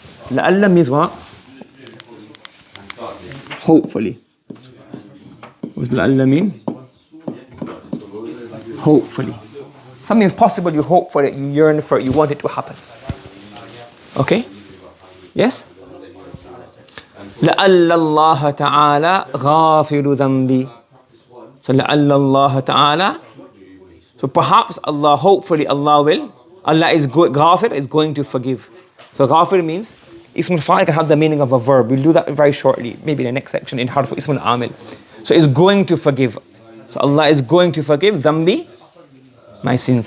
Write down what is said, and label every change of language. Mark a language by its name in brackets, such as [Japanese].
[English] لعل means what? Hopefully. What does la'alla mean? Hopefully. Something is possible, you hope for it, you yearn for it, you want it to happen. Okay? Yes? [Arabic] لعل الله تعالى غافر ذنبي. So لعل الله تعالى. [English] So perhaps Allah, hopefully Allah is good. Ghafir is going to forgive. So ghafir means ism al-fa'il can have the meaning of a verb. We'll do that very shortly, maybe in the next section in harf ism al-amil. So it's going to forgive. So Allah is going to forgive dhanbi, my sins.